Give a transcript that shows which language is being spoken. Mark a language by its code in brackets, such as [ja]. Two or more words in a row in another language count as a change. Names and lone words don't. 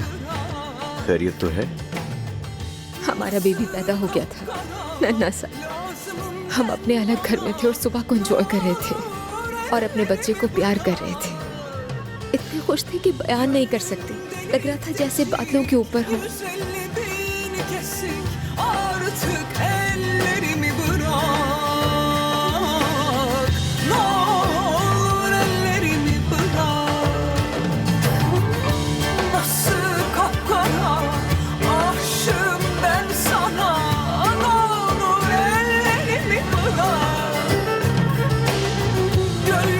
[hi] खैरियत तो है? हमारा बेबी पैदा हो गया था, नन्हा सा। हम अपने अलग घर में थे और सुबह को एंजॉय कर रहे थे और अपने बच्चे को प्यार कर रहे थे। इतने खुश थे कि बयान नहीं कर सकते। लग रहा था जैसे बादलों के ऊपर हो। [tr] Artık ellerimi bırak, ne olur ellerimi bırak. Nasıl kapkara aşığım ben sana, ne olur ellerimi bırak.